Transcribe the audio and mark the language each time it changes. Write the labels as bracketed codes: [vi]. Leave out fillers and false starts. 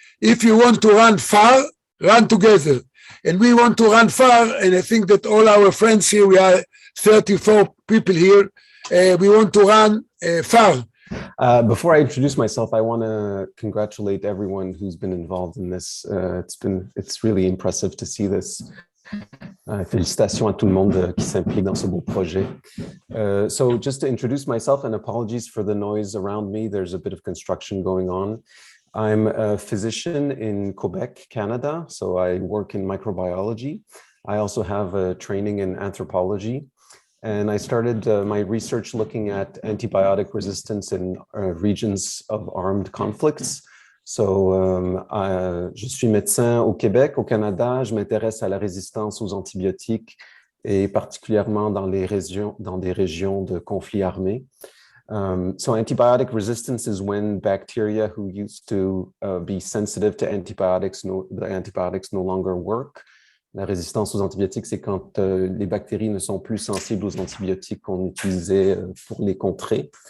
[en] If you want to run far, run together. And we want to run far, and I think that all our friends here, we are 34 people here, we want to run far. Before I introduce myself, I want to congratulate everyone who's been involved in this. It's really impressive to see this. [fr] Félicitations à tout le monde qui s'implique dans ce beau projet. [en] So just to introduce myself, and apologies for the noise around me, there's a bit of construction going on. I'm a physician in Quebec, Canada, so I work in microbiology. I also have a training in anthropology, and I started my research looking at antibiotic resistance in regions of armed conflicts. So, [fr] je suis médecin au Québec, au Canada. Je m'intéresse à la résistance aux antibiotiques et particulièrement dans des régions de conflits armés. [en] So antibiotic resistance is when bacteria who used to be sensitive to antibiotics, the antibiotics no longer work. [fr] La résistance aux antibiotiques, c'est quand les bactéries ne sont plus sensibles aux antibiotiques qu'on utilisait pour les contrer.